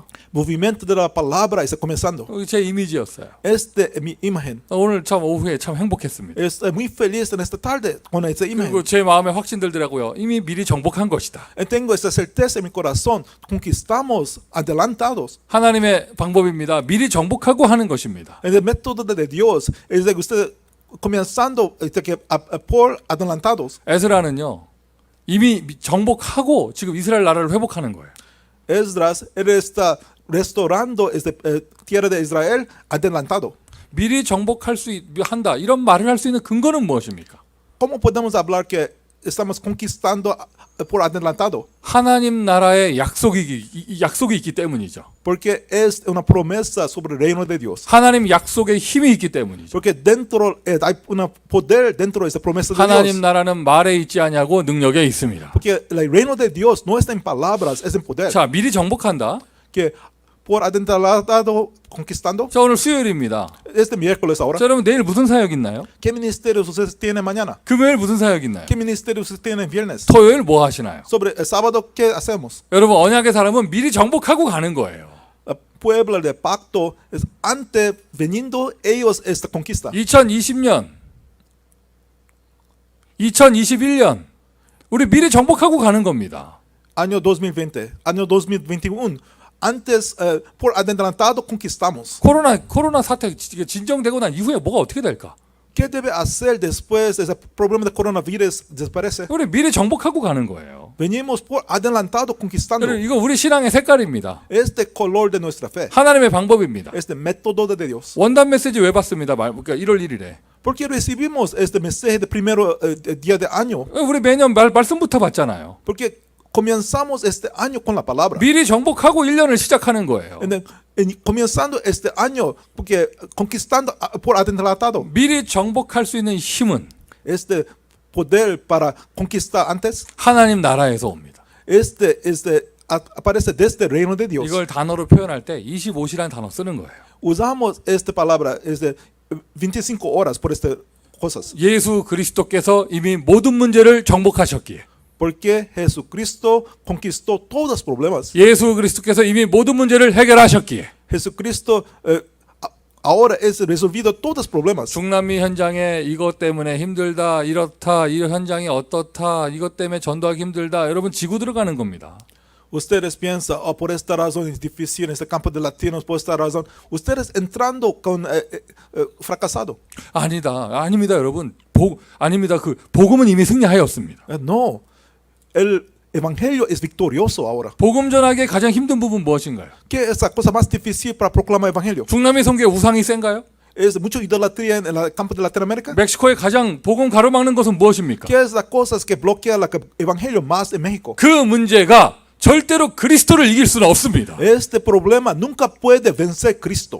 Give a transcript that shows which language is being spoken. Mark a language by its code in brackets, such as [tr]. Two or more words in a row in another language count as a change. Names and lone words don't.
[es] Movimiento de la palabra está comenzando. [ko] 제 이미지였어요. [es] Es mi imagen. [ko] 오늘 참 오후에 참 행복했습니다. [es] Estoy muy feliz en esta tarde con esta imagen. [ko] 그리고 제 마음에 확신 들더라고요. 이미 미리 정복한 것이다. [es] Tengo esta certeza en mi corazón. Conquistamos adelantados. [ko] 하나님의 방법입니다. 미리 정복하고 하는 것입니다. [es] El método de Dios es de que usted comenzando por adelantados. [ko] 에스라는요. 이미 정복하고 지금 이스라엘 나라를 회복하는 거예요. [es] Esdras, él está restaurando esta tierra de Israel adelantado. [ko] 미리 정복할 한다. 이런 말을 할 수 있는 근거는 무엇입니까? [es] ¿Cómo podemos hablar que estamos conquistando por adelantado? [ko] 하나님 나라의 약속이 있기 때문이죠. [es] Porque es una promesa sobre el reino de Dios. [ko] 하나님 약속에 힘이 있기 때문이죠. [es] Porque dentro hay un poder dentro de esa promesa de [ko] 하나님 [es] Dios. [ko] 나라는 말에 있지 아니하고 능력에 있습니다. [es] Porque el reino de Dios no está en palabras, es en poder. [ko] 자, 미리 정복한다. [es] Que por adelantado conquistando. [ko] 자, 오늘 수요일입니다. [es] Este miércoles ahora. [ko] 자, 여러분 내일 무슨 사역 있나요? [es] ¿Qué ministerios ustedes tienen mañana? [ko] 금요일 무슨 사역 있나요? [es] ¿Qué ministerios ustedes tienen viernes? [ko] 토요일 뭐 하시나요? [es] Sobre el sábado, ¿qué hacemos? [ko] 여러분 언약의 사람은 미리 정복하고 가는 거예요. [es] El pueblo de pacto es antes veniendo ellos esta conquista. [ko] 2020년, 2021년 우리 미리 정복하고 가는 겁니다. [es] Año 2020, año 2021. Antes, por adelantado, conquistamos. [ko] 코로나 사태 진정되고 난 이후에 뭐가 어떻게 될까? [es] ¿Qué debe hacer después de ese problema de coronavirus desaparece? [ko] 우리 미리 정복하고 가는 거예요. [es] venimos por adelantado conquistando. [ko] 여러분, 이거 우리 신앙의 색깔입니다. [es] Este color de nuestra fe, [ko] 하나님의 방법입니다. [es] este método de Dios. [ko] 원단 메시지 왜 받습니다? 그러니까 1월 1일에. [es] Porque recibimos este mensaje de primero día de año. [ko] 우리 매년 말씀부터 받잖아요. [es] Porque comenzamos este año con la palabra. [ko] 미리 정복하고 1년을 시작하는 거예요. [es] Comenzando este año, porque conquistando por adelantado. [ko] 미리 정복할 수 있는 힘은 [es] Este poder para conquistar antes, [ko] 하나님 나라에서 옵니다. [es] aparece desde el reino de Dios. [ko] 이걸 단어로 표현할 때 25시라는 단어 쓰는 거예요. [es] Usamos esta palabra, es de 25 horas por estas cosas. [ko] 예수 그리스도께서 이미 모든 문제를 정복하셨기에. [es] Porque Jesucristo conquistó todos los problemas. [ko] 예수 그리스도께서 이미 모든 문제를 해결하셨기에. [es] Jesucristo ahora es resolvido todos los problemas. [ko] 중남미 현장에 이것 때문에 힘들다, 이렇다, 이 현장이 어떻다, 이것 때문에 전도하기 힘들다. 여러분 지고 들어가는 겁니다. [es] Ustedes piensan, por esta razón es difícil en este campo de latinos, por esta razón. Ustedes entrando con fracasado. [ko] 아닙니다, 여러분. 아닙니다. 그 복음은 이미 승리하였습니다. [es] No, el evangelio es victorioso ahora. [ko] 복음 전하기의 가장 힘든 부분 무엇인가요? [es] ¿Qué es la cosa más difícil para proclamar el evangelio? [ko] 중남미 선교의 우상이 센가요? [es] ¿Es mucha idolatría en el campo de Latinoamérica? [ko] 멕시코의 가장 복음 가로막는 것은 무엇입니까? [es] ¿Qué es la cosa que bloquea el evangelio más en México? [ko] 그 문제가 절대로 그리스도를 이길 수는 없습니다. [es] Este problema nunca puede vencer Cristo.